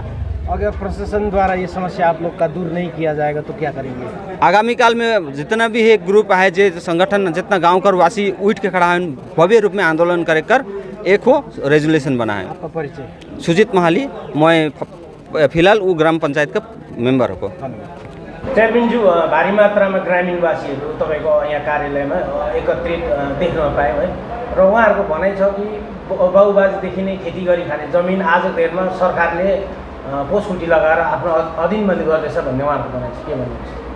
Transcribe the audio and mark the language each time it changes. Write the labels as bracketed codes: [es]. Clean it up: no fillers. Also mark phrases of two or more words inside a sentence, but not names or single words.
[hi] अगर प्रशासन द्वारा ये समस्या आप लोग का दूर नहीं किया जाएगा तो क्या करेंगे? आगामी काल में जितना भी एक ग्रुप है, जो संगठन जितना गाँव कर वासी उठ के खड़ा है, भव्य रूप में आंदोलन करे कर एक हो रेजोल्यूशन बना है। आपका परिचय? सुजीत महाली, मैं फिलहाल वो ग्राम पंचायत का मेंबर हो। [ne] चेयरमैनज्यू, भारी मात्रामा ग्रामीणवासीहरू तपाईँको यहाँ कार्यालयमा एकत्रित देख्न पायौँ है, र उहाँहरूको भनाइ छ कि बाबुबाजेदेखि नै खेती गरी खाने जमिन आज देरमा सरकारले पोसखुटी लगाएर आफ्नो अधीनमा गर्दैछ भन्ने उहाँहरूको भनाइ छ, के भन्नुहुन्छ?